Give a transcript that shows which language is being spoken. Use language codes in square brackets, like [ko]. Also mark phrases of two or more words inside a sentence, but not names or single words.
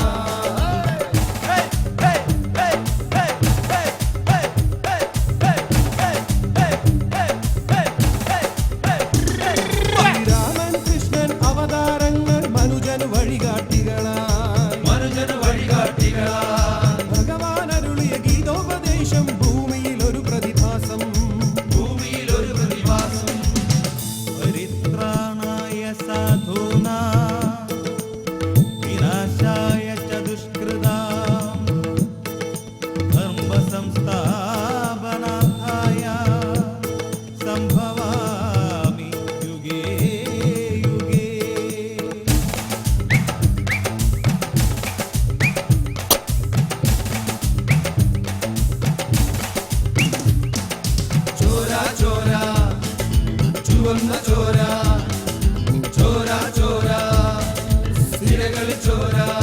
[ml] രാമൻ കൃഷ്ണൻ അവതാരങ്ങൾ മനുജന് വഴികാട്ടികളായി, മനുജന് വഴികാട്ടികളായി. ഭഗവാൻ അരുളിയ ഗീതോപദേശം ഭൂമിയിൽ ഒരു പ്രതിഭാസം, ഭൂമിയിൽ ഒരു പ്രതിഭാസം. [sa] പരിത്രാണായ സാധൂനാം വിനാശായ ച ദുഷ്കൃതാം ധർമ്മ സംസ്ഥാപനാർത്ഥായ സംഭവാമി യുഗേ യുഗേ. [ml] ചോര ചോര ചുവന്ന ചോര, ചോര ചോര സിരകൾ ചോര.